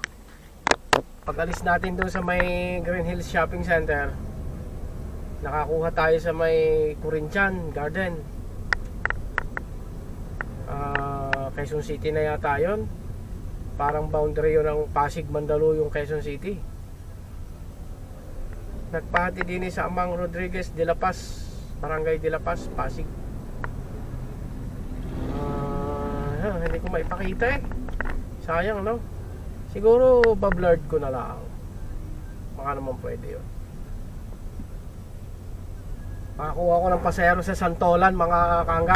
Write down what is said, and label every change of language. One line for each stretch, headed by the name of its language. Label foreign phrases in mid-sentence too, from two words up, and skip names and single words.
Filipino: Pag alis natin doon sa may Green Hills Shopping Center, nakakuha tayo sa may Corinthian Garden. Quezon City na yata yun. Parang boundary yun ng Pasig, Mandaluyong, Quezon City. Nagpahati din sa Amang Rodriguez de la Paz, Barangay de la Paz, Pasig. Hindi ko maipakita sayang siguro bablard ko na lang. Baka naman pwede yun. Makakuha ko ng pasahero sa Santolan mga kaanggan.